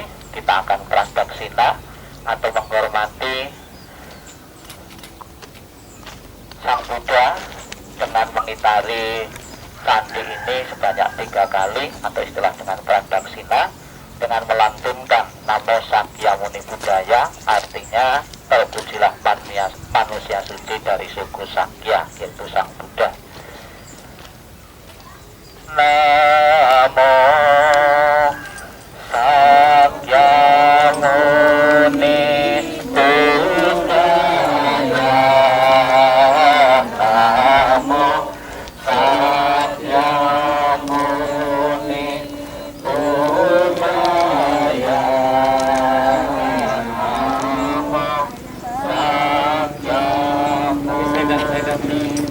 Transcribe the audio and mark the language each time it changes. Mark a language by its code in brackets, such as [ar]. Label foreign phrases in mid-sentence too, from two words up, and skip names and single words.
[id] Kita akan pradaksina atau menghormati Sang Buddha dengan mengitari candi ini sebanyak 3 kali, atau istilah dengan pradaksina, dengan melantunkan [pi] Namo Sakyamuni Buddhaya, [id] artinya terpujilah manusia suci dari suku Sakya, yaitu Sang Buddha. [pi] Namo Sakyamuni Buddhaya, Namo Sakyamuni Buddhaya, Namo Sakyamuni